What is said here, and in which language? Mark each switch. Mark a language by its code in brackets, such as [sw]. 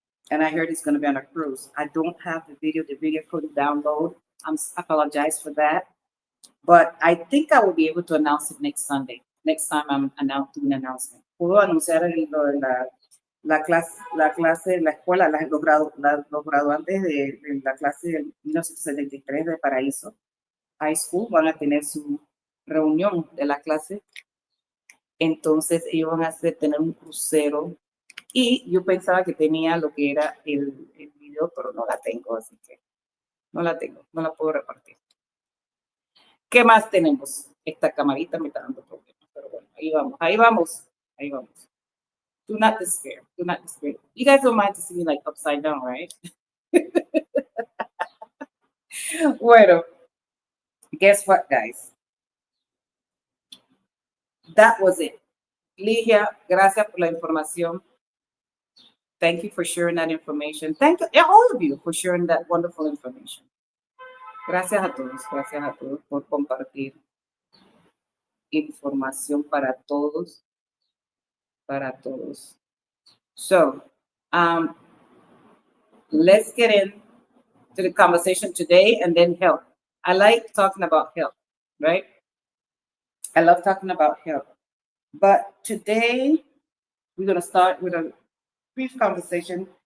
[en] And I heard it's going to be on a cruise. I don't have the video. The video couldn't download. I apologize for that. But I think I will be able to announce it next Sunday. Next time I'm doing an announcement. [es] Puedo anunciar la clase, la escuela, los graduantes de la clase del 1973 de Paraíso High School van a tener su reunión de la clase. Entonces ellos van a tener un crucero. Y yo pensaba que tenía lo que era el video, pero no la tengo, así que no la tengo, no la puedo repartir. ¿Qué más tenemos? Esta camarita me está dando problemas, pero bueno, ahí vamos. [en] Do not despair. You guys don't mind to see me like upside down, right? [es] Bueno, [en] guess what, guys? That was it. [es] Ligia, gracias por la información. [en] Thank you for sharing that information. Thank you, all of you, for sharing that wonderful information. [es] Gracias a todos por compartir información para todos. [en] So, let's get into the conversation today and then health. I like talking about health, right? I love talking about health. But today, we're going to start with a brief conversation.